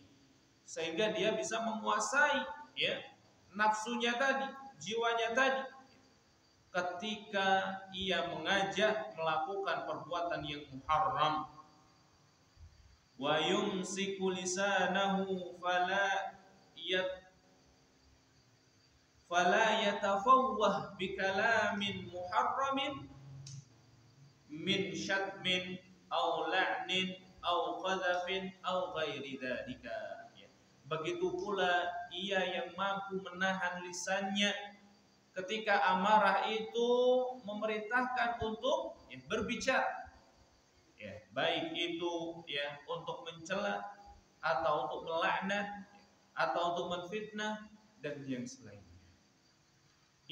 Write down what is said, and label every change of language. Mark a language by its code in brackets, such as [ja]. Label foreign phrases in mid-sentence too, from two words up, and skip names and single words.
[id] Sehingga dia bisa menguasai ya, nafsunya tadi, jiwanya tadi ketika ia mengajak melakukan perbuatan yang muharram. [ar] ويمسك لسانه فلا يتفوه بكلام محرم من شتم أو لعن أو قذف أو غير ذلك. [id] Begitu pula ia yang mampu menahan lisannya ketika amarah itu memerintahkan untuk ya, berbicara, ya, baik itu ya untuk mencela atau untuk melaknat atau untuk menfitnah dan yang selainnya.